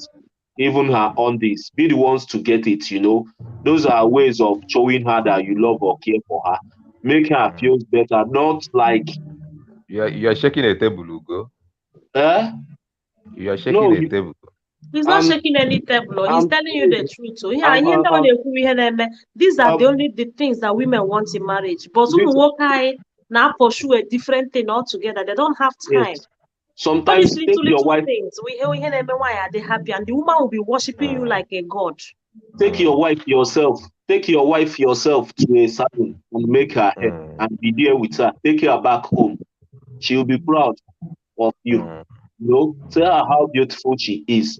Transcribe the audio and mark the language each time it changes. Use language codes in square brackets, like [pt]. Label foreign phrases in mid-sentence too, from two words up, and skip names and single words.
[en] Even her undies, be the ones to get it. You know, those are ways of showing her that you love or care for her, make her mm. feel better. Not like, You are shaking a table, Ugo. eh? You are shaking No, a table. He's not I'm, shaking any table. He's I'm, telling you the truth. So yeah, I'm, [ig] ihe ndị ọ [en] I'm, [ig] na-ekwu ihe na-eme. [en] These are the I'm only the things that women want in marriage. [ig] But ụmụ [en] this, [ig] nwoke anyị [en] na-pursue a different thing altogether. They don't have time. yes. All these Sometimes little little things. We hear [ig] ihe na-eme nwaanyị [en] are they happy, and the woman will be worshiping you Mm, like a god. take your mm, wife yourself, take your wife yourself to a salon and make her hair mm, and be there with her. Take her back home. She'll be proud of you. mm, You know, tell her how beautiful she is.